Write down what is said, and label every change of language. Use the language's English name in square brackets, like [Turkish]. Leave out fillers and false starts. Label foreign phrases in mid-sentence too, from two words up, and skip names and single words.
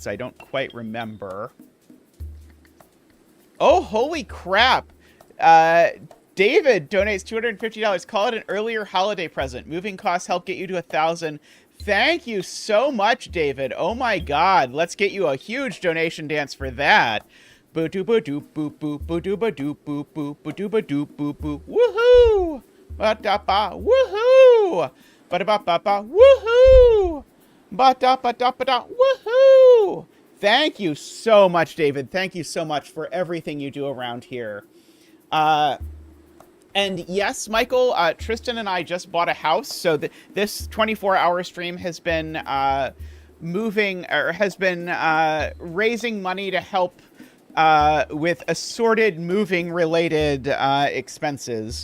[English] I don't quite remember. Oh, holy crap! David donates $250. Call it an earlier holiday present. Moving costs help get you to 1,000. Thank you so much, David. Oh my god. Let's get you a huge donation dance for that. Boo-doo-ba-doop boop boop, boo-doo-ba-doop boop boop, boo-doo-ba-doop boop boop. Woohoo! Ba-da-ba, woohoo! Ba-da-ba-ba-ba, woohoo! Ba-da-ba-da-ba-da, woohoo! Thank you so much, David. Thank you so much for everything you do around here. And And yes, Michael, Tristan and I just bought a house, so this 24-hour stream has been raising money to help with assorted moving-related expenses.